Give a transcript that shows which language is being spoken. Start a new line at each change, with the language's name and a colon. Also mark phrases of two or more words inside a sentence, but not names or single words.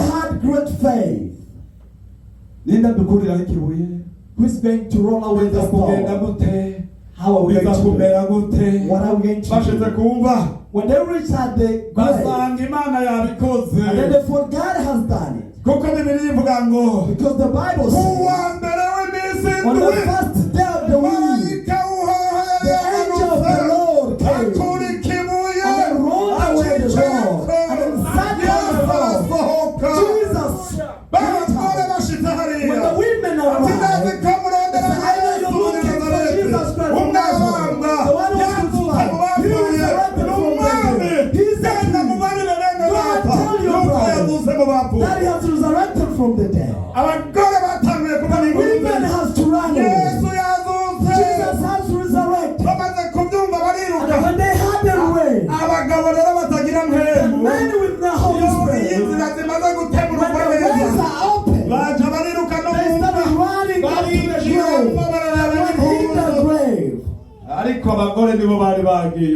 English: had great faith,
Rundi: Ninda dukuriraho ikibuye.
English: who is going to roll away the
Rundi: Bizakugenda
English: stone?
Rundi: gute?
English: How are we going to do it?
Rundi: Bizakumera gute?
English: What are we going to
Rundi: Bashize
English: do?
Rundi: kumva.
English: When they reach at the grave,
Rundi: Basanga Imana
English: and then
Rundi: yabikoze.
English: they thought God has done it.
Rundi: Kuko Bibiliya ivuga ngo
English: Because the Bible says,
Rundi: uwa mbere w'iminsi
English: on the
Rundi: indwi
English: first day of the week,
Rundi: marayika w'uhoraho
English: the angel of the Lord came
Rundi: akura ikibuye
English: and then rolled away the rock and then sat on the rock.
Rundi: arasohoka.
English: Jesus,
Rundi: Abagore bashitse
English: when
Rundi: hariya
English: the women
Rundi: ati ndazi
English: arrived,
Rundi: ko murondera
English: I know you're looking for Jesus Christ from Nazareth, the one who was crucified. He resurrected from the dead. He's the King. Go and tell your brothers that he has resurrected from the dead.
Rundi: abagore batanguye kubona
English: Women has to run away.
Rundi: Yesu yazutse.
English: Jesus has resurrected.
Rundi: Bamaze kubyumva
English: And
Rundi: bariruka.
English: when they had their way,
Rundi: Abagabo rero batagira
English: the
Rundi: mpemu
English: men with the Holy
Rundi: iyo
English: Spirit,
Rundi: inzira zimaze
English: when
Rundi: gutegurwa
English: the ways
Rundi: neza
English: are open,
Rundi: baja bariruka no
English: they
Rundi: mu
English: started
Rundi: mva
English: running up to the grave.
Rundi: barinjiramo
English: They went in the grave.
Rundi: ariko abagore nibo bari bagiye